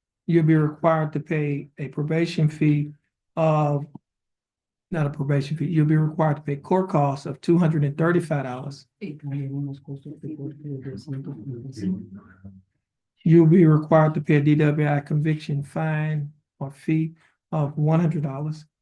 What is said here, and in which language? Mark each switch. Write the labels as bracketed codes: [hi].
[en] you'll be required to pay a probation fee of, not a probation fee, you'll be required to pay court costs of $235. [es] Y también unos costos de corte de 235. [en] You'll be required to pay a DWI conviction fine or fee of $100.